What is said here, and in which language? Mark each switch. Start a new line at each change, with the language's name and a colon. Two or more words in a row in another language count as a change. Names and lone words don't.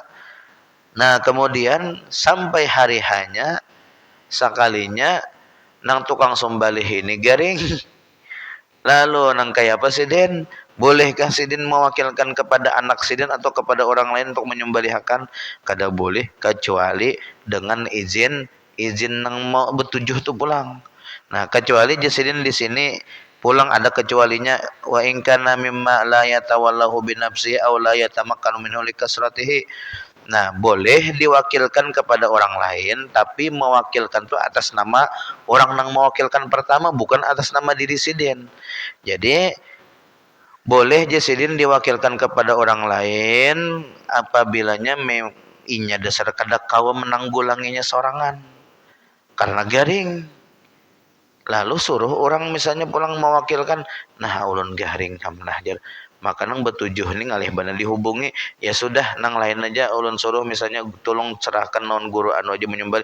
Banjar: Nah, kemudian sampai hari hanya sekalinya nang tukang sembelih ini garing Lalu nang kayak apa Sidin?
Indonesian: Bolehkah Sidin mewakilkan kepada anak Sidin atau kepada orang lain untuk menyembelihkan?
Banjar: Kada boleh kecuali dengan izin nang mau bertujuh tu pulang. Nah, kecuali Sidin di sini pulang ada kecualinya,
Arabic: وإن كان مما لا يتولاه بنفسه أو لا يتمكن منه لكثرته.
Indonesian: Nah, boleh diwakilkan kepada orang lain, tapi mewakilkan itu atas nama orang yang mewakilkan pertama, bukan atas nama diri sidin.
Banjar: Jadi, boleh je sidin diwakilkan kepada orang lain apabila inya dasar kada kawa menanggulanginya sorangan karena garing. Lalu suruh orang misalnya pulang mewakilkan, nah ulun garing kam nah jar. Maka nang betujuh ni ngalih bana dihubungi, ya sudah nang lain aja ulun suruh misalnya tolong cerahkan non guru anu aja menyembelih.